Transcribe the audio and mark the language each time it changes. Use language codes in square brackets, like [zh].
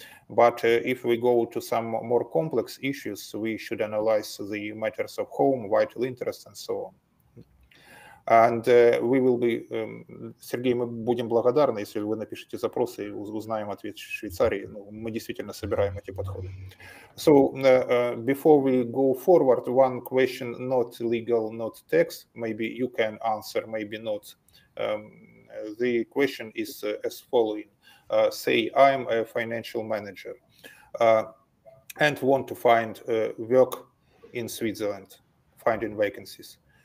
[en] But if we go to some more complex issues, we should analyze the matters of home, vital interests, and so on. And we will be, [ru] Сергей, мы будем благодарны, если вы напишите запросы и узнаем ответ Швейцарии. Ну, мы действительно собираем эти подходы. [en] So, before we go forward, one question, not legal, not tax, maybe you can answer, maybe not. The question is as following. Say I'm a financial manager and want to find work in Switzerland, finding vacancies.